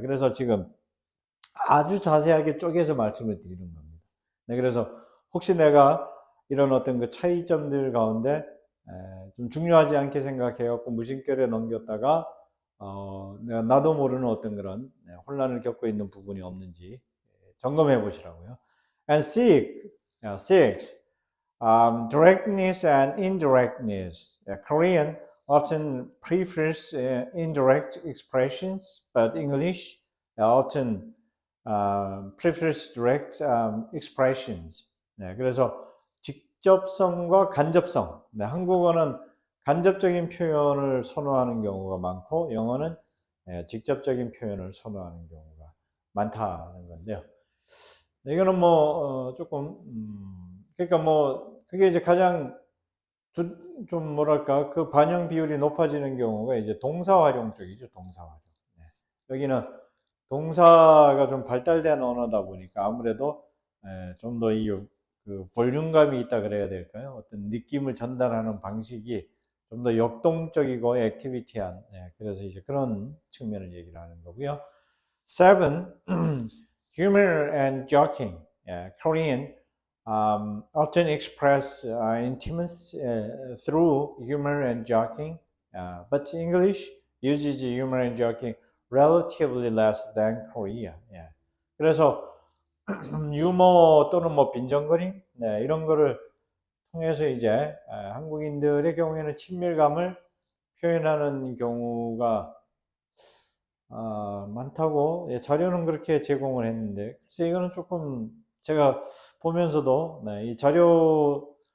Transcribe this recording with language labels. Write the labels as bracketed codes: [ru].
[ko] 그래서 지금 아주 자세하게 쪼개서 말씀을 드리는 겁니다. 네, 그래서 혹시 내가 이런 어떤 그 차이점들 가운데 좀 중요하지 않게 생각해갖고 무심결에 넘겼다가 내가 나도 모르는 어떤 그런 혼란을 겪고 있는 부분이 없는지 점검해 보시라고요. [en] And six, directness and indirectness. Korean often prefers indirect expressions, but English often prefers direct expressions. [ko] 네, 그래서 직접성과 간접성. 네, 한국어는 간접적인 표현을 선호하는 경우가 많고, 영어는 직접적인 표현을 선호하는 경우가 많다는 건데요. 네, 이거는 뭐 조금 그러니까 뭐 그게 이제 가장 좀 뭐랄까 그 반영 비율이 높아지는 경우가 이제 동사 활용 쪽이죠. 동사 활용. 네. 여기는 동사가 좀 발달된 언어다 보니까 아무래도 좀 더 이 그 볼륨감이 있다 그래야 될까요? 어떤 느낌을 전달하는 방식이 좀 더 역동적이고 액티비티한 그래서 이제 그런 측면을 얘기를 하는 거고요. [en] Seven, humor and joking. Yeah, Korean often express intimacy through humor and joking, but English uses humor and joking relatively less than Korea. [ko] 예. 그래서 유머 또는 뭐 빈정거림, 네, 이런 거를 통해서 이제 한국인들의 경우에는 친밀감을 표현하는 경우가 많다고 예, 자료는 그렇게 제공을 했는데 글쎄 이거는 조금 제가 보면서도 네, 이 자료